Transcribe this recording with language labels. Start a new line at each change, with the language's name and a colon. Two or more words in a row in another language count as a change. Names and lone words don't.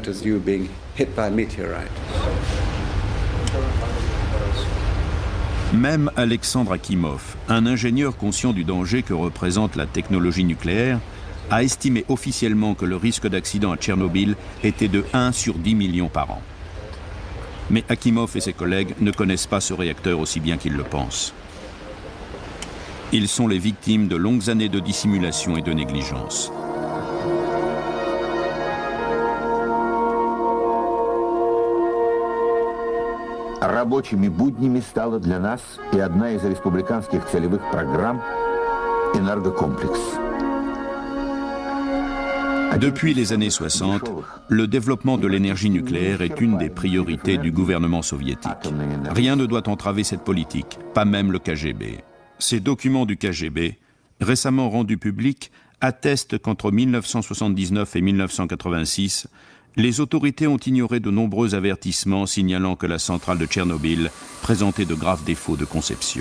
French: Même Alexandre Akimov, un ingénieur conscient du danger que représente la technologie nucléaire, a estimé officiellement que le risque d'accident à Tchernobyl était de 1 sur 10 millions par an. Mais Akimov et ses collègues ne connaissent pas ce réacteur aussi bien qu'ils le pensent. Ils sont les victimes de longues années de dissimulation et de négligence.
Russian: Рабочими буднями стала для нас и одна из республиканских целевых программ «Энергокомплекс».
French: Depuis les années 60, le développement de l'énergie nucléaire est une des priorités du gouvernement soviétique. Rien ne doit entraver cette politique, pas même le KGB. Ces documents du KGB, récemment rendus publics, attestent qu'entre 1979 et 1986, les autorités ont ignoré de nombreux avertissements signalant que la centrale de Tchernobyl présentait de graves défauts de conception.